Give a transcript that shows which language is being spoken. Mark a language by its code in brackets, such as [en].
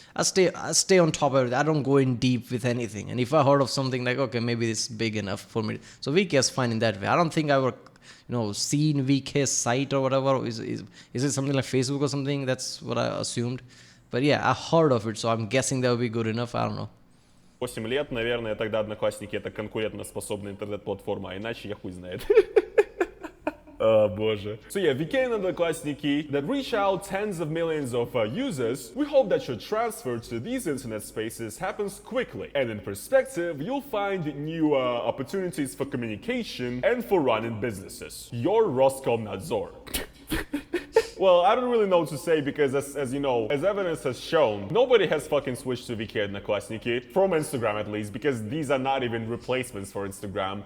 [en] I stay on top of it. I don't go in deep with anything. And if I heard of something okay, maybe it's big enough for me. So VK is fine in that way. I don't think I ever, seen VK's site or whatever. Is it something like Facebook or something? That's what I assumed. But yeah, I heard of it, so I'm guessing that would be good enough. I don't know. [ru] 8 лет, наверное, тогда Одноклассники это конкурентоспособная интернет-платформа, а иначе я хуй знает. [en] Oh, [ru] боже. [en] So yeah, VK and Одноклассники that reach out tens of millions of users, we hope that your transfer to these internet spaces happens quickly. And in perspective, you'll find new opportunities for communication and for running businesses. Your Roskomnadzor. Well, I don't really know what to say because as evidence has shown, nobody has fucking switched to VK and Одноклассники, from Instagram at least, because these are not even replacements for Instagram.